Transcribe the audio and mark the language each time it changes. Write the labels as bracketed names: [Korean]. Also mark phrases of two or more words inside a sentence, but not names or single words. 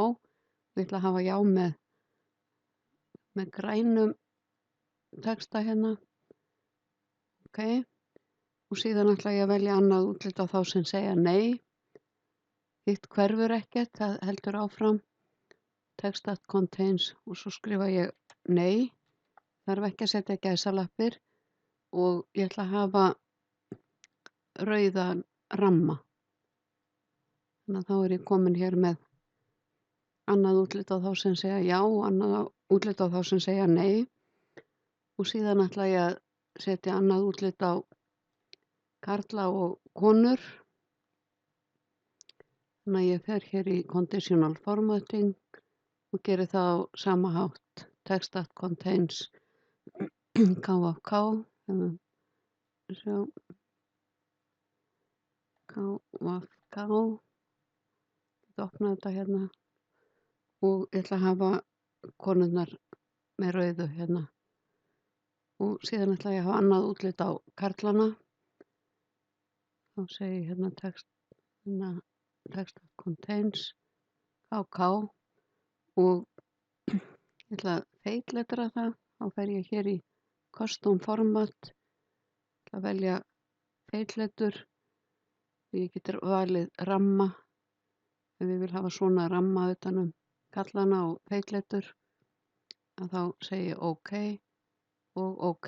[Icelandic] Ég ætla að hafa já með grænum texta hérna. Ok. Og síðan ætla ég að velja annað útlit á þá sem segja nei. Hitt hverfur ekkert, það heldur áfram. [English] Text that contains [Icelandic] og svo skrifa ég nei. Þarf ekki að setja gæsalappir og ég ætla að hafa rauðan ramma. Þannig að þá er ég komin hér með annað útlit á þá sem segja já og annað útlit á þá sem segja nei. Og síðan ætla ég að setja annað útlit á karla og konur. Þannig að ég fer hér í [English] Conditional Formatting [Icelandic] og geri það á sama hátt. [English] Text that contains KFK. [Icelandic] Sjá. KFK. Ég opna þetta hérna og ég ætla að hafa konurnar með rauðu hérna. Og síðan ætla ég að hafa annað útlit á karlana. Þá segi ég hérna [English] text that contains KK [Icelandic] og ég ætla að feitletra það. Þá fer ég hér í [English] Custom Format. [Icelandic] Ég ætla að velja feitletur. Ég getur valið ramma. Ef ég vil hafa svona ramma utanum kallana og feitletur að þá segi ég OK og OK.